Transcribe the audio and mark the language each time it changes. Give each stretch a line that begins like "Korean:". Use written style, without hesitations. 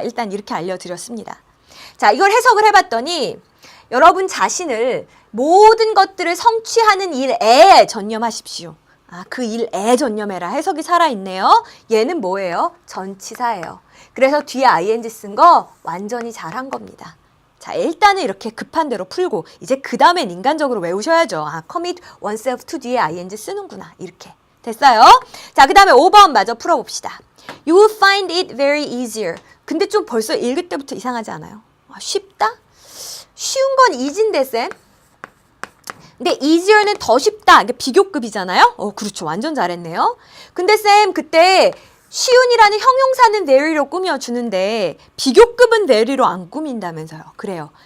Korean: 일단 이렇게 알려드렸습니다. 자, 이걸 해석을 해봤더니 여러분 자신을 모든 것들을 성취하는 일에 전념하십시오. 아, 그 일에 전념해라. 해석이 살아있네요. 얘는 뭐예요? 전치사예요. 그래서 뒤에 ing 쓴 거 완전히 잘한 겁니다. 자, 일단은 이렇게 급한 대로 풀고 이제 그 다음엔 인간적으로 외우셔야죠. 아,
English: commit oneself to
Korean: 뒤에 ing 쓰는구나. 이렇게. 됐어요? 자, 그 다음에 5번 마저 풀어봅시다.
English: You will find it very easier.
Korean: 근데 좀 벌써 읽을 때부터 이상하지 않아요? 쉽다? 쉬운 건 easy인데, 쌤. 근데 easier는 더 쉽다. 이게 비교급이잖아요? 그렇죠. 완전 잘했네요. 근데 쌤, 그때 쉬운이라는 형용사는 very로 꾸며주는데 비교급은 very로 안 꾸민다면서요. 그래요.